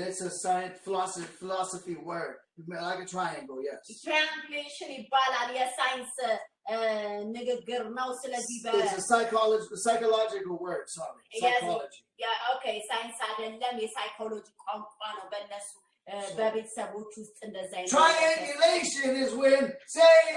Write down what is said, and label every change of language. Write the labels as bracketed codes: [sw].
[en] It's a science philosophy word. Like a triangle, yes. [am] Triangulation ይባላል የሳይንስ ንግግር ነው። ስለዚህ [en] it's a psychological word. Sorry, psychology. Yeah, okay. [am] ሳይንስ አይደለም የሳይኮሎጂ ቋንቋ ነው በእነሱ በቤተሰቦች ውስጥ እንደዛ አይነት. [en] Triangulation is when, say,